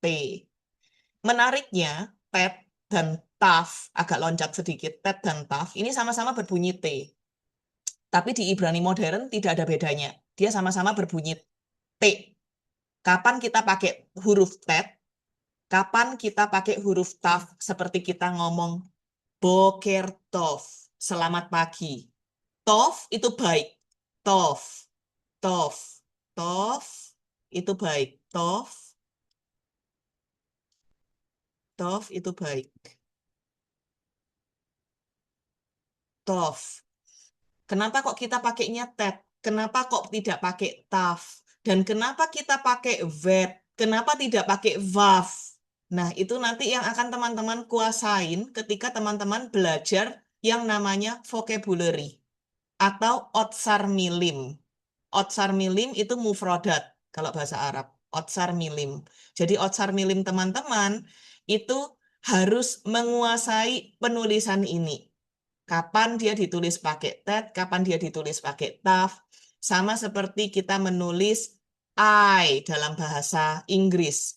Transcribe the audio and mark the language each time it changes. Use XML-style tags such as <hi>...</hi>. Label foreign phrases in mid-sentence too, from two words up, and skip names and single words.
<id>Menariknya, tet dan taf, agak loncat sedikit, tet dan taf, ini sama-sama berbunyi T. Tapi di Ibrani modern tidak ada bedanya. Dia sama-sama berbunyi T. Kapan kita pakai huruf tet, kapan kita pakai huruf taf, seperti kita ngomong</id> <he>boker tov,</he> <id>selamat pagi. Tov itu baik. Tov, tov, tov itu baik. Tov, tov itu baik. Tov. Kenapa kok kita pakainya tet? Kenapa kok tidak pakai taf? Dan kenapa kita pakai vet? Kenapa tidak pakai vav? Nah, itu nanti yang akan teman-teman kuasain ketika teman-teman belajar yang namanya vocabulary atau</id> <he>otsar milim. Otsar milim</he> <id>itu mufrodat kalau bahasa Arab.</id> <he>Otsar milim.</he> <id>Jadi</id> <he>otsar milim</he> <id>teman-teman itu harus menguasai penulisan ini. Kapan dia ditulis pakai tet, kapan dia ditulis pakai taf. Sama seperti kita menulis I dalam bahasa Inggris.</id>